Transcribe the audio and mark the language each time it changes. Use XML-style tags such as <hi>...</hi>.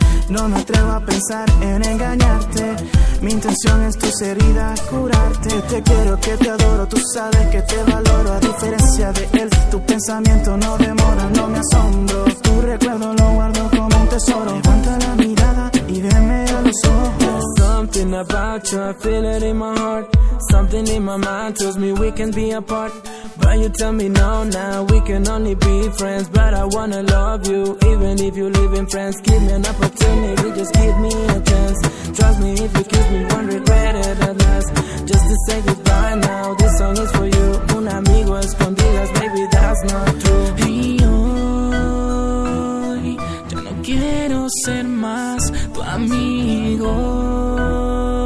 <es>No me atrevo a pensar en engañarte. Mi intención es tus heridas curarte. Te quiero, que te adoro, tú sabes que te valoro. A diferencia de él, tu pensamiento no demora, no me asombro. Tu recuerdo lo guardo como un tesoro. Levanta la mirada y veme a los ojos.</es> <en>Something about you, I feel it in my heart. Something in my mind tells me we can be apart. But you tell me no, now we can only be friends. But I wanna love you, even if you live in France. Give me an opportunity, just give me a chance. Trust me, if you kiss me, won't regret it at last. Just to say goodbye now, this song is for you.</en> <es>Un amigo escondidas,</es> <en>baby, that's not true.</en> <es>Y hoy, ya no quiero ser más tu amigo.</es>